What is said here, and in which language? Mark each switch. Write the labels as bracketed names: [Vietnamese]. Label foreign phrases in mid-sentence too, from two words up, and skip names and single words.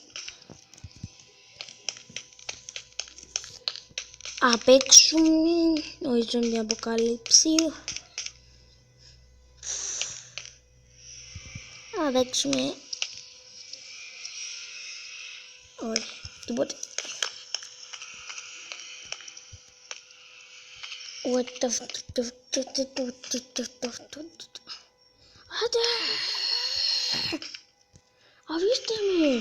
[Greek] Να παίξουμε ο zombie αποκάλυψη. Να παίξουμε... όχι, τίποτε. [English] What the fuck? [Greek] Άντε! Αφήστε με!